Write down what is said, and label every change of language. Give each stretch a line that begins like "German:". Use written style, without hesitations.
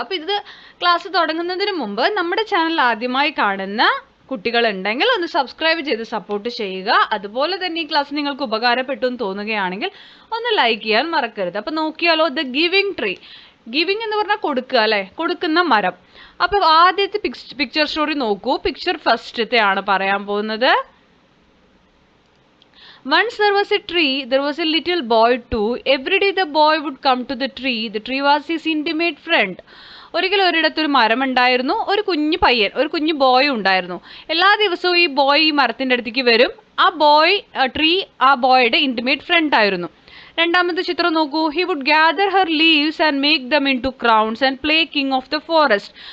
Malayalam: അപ്പോൾ ഇത് ക്ലാസ് തുടങ്ങുന്നതിന് മുമ്പ് നമ്മുടെ ചാനൽ ആദ്യമായി കാണുന്ന കുട്ടികളുണ്ടെങ്കിൽ ഒന്ന് സബ്സ്ക്രൈബ് ചെയ്ത് സപ്പോർട്ട് ചെയ്യുക. അതുപോലെ തന്നെ ഈ ക്ലാസ് നിങ്ങൾക്ക് ഉപകാരപ്പെട്ടു എന്ന് തോന്നുകയാണെങ്കിൽ ഒന്ന് ലൈക്ക് ചെയ്യാൻ മറക്കരുത്. അപ്പോൾ നോക്കിയാലോ, ദ ഗിവിംഗ് ട്രീ. ഗിവിംഗ് എന്ന് പറഞ്ഞാൽ കൊടുക്കുക അല്ലേ, കൊടുക്കുന്ന മരം. അപ്പോൾ ആദ്യത്തെ പിക്ചർ സ്റ്റോറി നോക്കൂ. പിക്ചർ ഫസ്റ്റത്തെ ആണ് പറയാൻ പോകുന്നത്.
English: Once there was a tree, there was a little boy too. Every day the boy would come to the tree. The tree was his intimate friend.
Malayalam: ഒരിക്കലും ഒരിടത്തൊരു മരമുണ്ടായിരുന്നു. ഒരു കുഞ്ഞു പയ്യൻ, ഒരു കുഞ്ഞു ബോയ് ഉണ്ടായിരുന്നു. എല്ലാ ദിവസവും ഈ ബോയ് ഈ മരത്തിൻ്റെ അടുത്തേക്ക് വരും. ആ ബോയ് ട്രീ ആ ബോയുടെ ഇൻറ്റിമേറ്റ് ഫ്രണ്ട് ആയിരുന്നു. രണ്ടാമത്തെ ചിത്രം നോക്കൂ.
English: He would gather her leaves and make them into crowns and play king of the forest.